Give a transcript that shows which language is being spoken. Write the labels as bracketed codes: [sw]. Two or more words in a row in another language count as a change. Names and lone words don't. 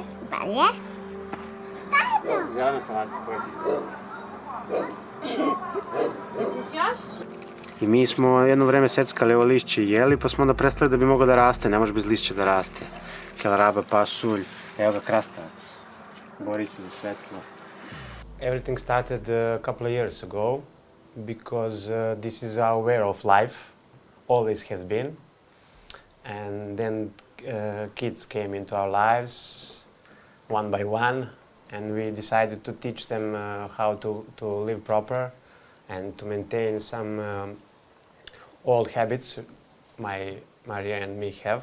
[sr] Bolje. Šta je to? Zelena salata, pojedi. Hoćeš još? I mi smo jedno vreme seckali ovo lišće i jeli, pa smo onda prestali da bi moglo da raste. Ne može bez lišća da raste. Kelaraba, pasulj, evo ga krastavac. Bori se za svetlo. [en] Everything started a couple of years ago because this is our way of life, always has been. And then kids came into our lives one by one, and we decided to teach them how to live proper and to maintain some old habits Maria and me have.